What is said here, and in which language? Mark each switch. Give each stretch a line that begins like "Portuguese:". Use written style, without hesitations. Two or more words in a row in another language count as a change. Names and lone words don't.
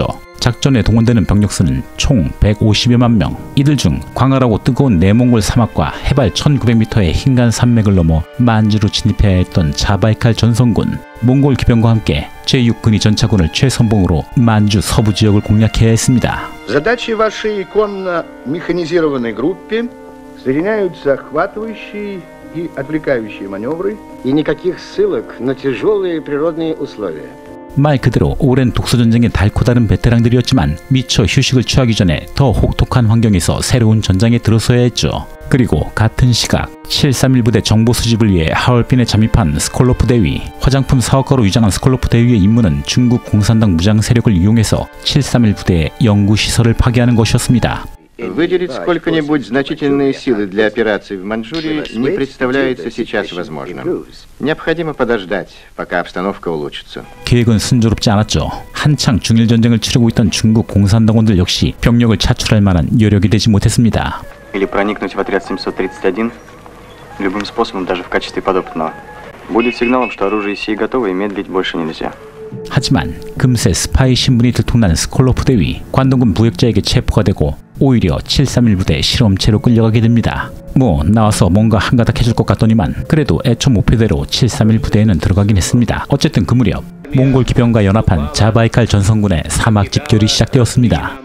Korean: 작전에 동원되는 병력 수는 총 150여만 명. 이들 중 광활하고 뜨거운 내몽골 사막과 해발 1900m의 흰간 산맥을 넘어 만주로 진입해야 했던 자바이칼 전선군. 몽골 기병과 함께 제6근위 전차군을 최선봉으로 만주 서부 지역을 공략해야 했습니다.
Russian: Задачи вашей конно-механизированной группе соединяют захватывающие и отвлекающие маневры. И никаких ссылок на тяжелые природные условия.
Korean: 말 그대로 오랜 독소전쟁의 달코 다른 베테랑들이었지만 미처 휴식을 취하기 전에 더 혹독한 환경에서 새로운 전장에 들어서야 했죠. 그리고 같은 시각 731 부대 정보 수집을 위해 하얼빈에 잠입한 스콜로프 대위. 화장품 사업가로 위장한 스콜로프 대위의 임무는 중국 공산당 무장 세력을 이용해서 731 부대의 연구시설을 파괴하는 것이었습니다.
Russian: Выделить сколько-нибудь значительные силы для операций в Маньчжурии не представляется сейчас возможным. Необходимо подождать, пока обстановка улучшится.
Korean: 계획은 순조롭지 않았죠. 한창 중일 전쟁을 치르고 있던 중국 공산당원들 역시 병력을 차출할 만한 여력이 되지 못했습니다.
Russian: Или проникнуть в отряд 731 любым способом, даже в качестве подопытного. Будет сигналом, что оружие сии готово и медлить больше нельзя.
Korean: 하지만 금세 스파이 신분이 들통난 스콜로프 대위. 관동군 부역자에게 체포가 되고 오히려 731 부대 실험체로 끌려가게 됩니다. 나와서 뭔가 한가닥 해줄 것 같더니만 그래도 애초 목표대로 731 부대에는 들어가긴 했습니다. 어쨌든 그 무렵 몽골 기병과 연합한 자바이칼 전선군의 사막 집결이 시작되었습니다.